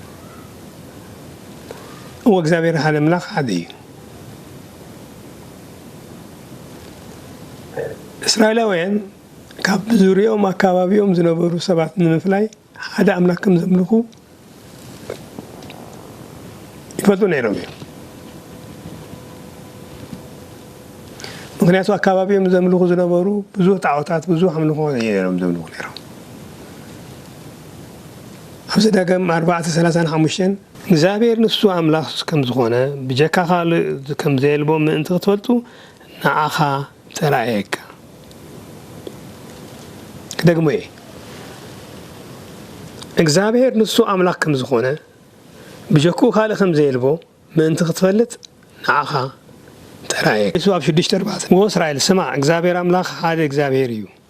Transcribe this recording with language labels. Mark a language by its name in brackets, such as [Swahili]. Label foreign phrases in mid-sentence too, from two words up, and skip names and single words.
[Tigrinya] እግዚአብሔር ሓደ አምላክ ሓደ እዩ እስራኤላውያን ካብ ዙርያኦም አካባቢኦም ዝነበሩ ሰባት ንምፍላይ ሓደ አምላክ ከም ዘምልኩ ይፈልጡ ነይሮም ምክንያቱ አካባቢኦም ዘምልኩ ዝነበሩ ብዙ ጣዖታት ብዙ አምልኮ ነይሮም ዘምልኩ ነይሮም ኣብዚ ዳግም 4:35 እግዚአብሔር ንሱ አምላክ ከም ዝኾነ ብጀካ ካልእ ከም ዘየልቦ ምእንቲ ክትፈልጡ ንዓኻ ተራእየካ ደግሞ እግዚአብሔር ንሱ አምላክ ከም ዝኾነ ብጀኩ ካልእ ከም ዘየልቦ ምእንቲ ክትፈልጥ ንዓኻ ተራእየካ ኢየሱስ ኣብ 6:4 ወእስራኤል ስማ እግዚአብሔር አምላክ ሓደ እግዚአብሔር እዩ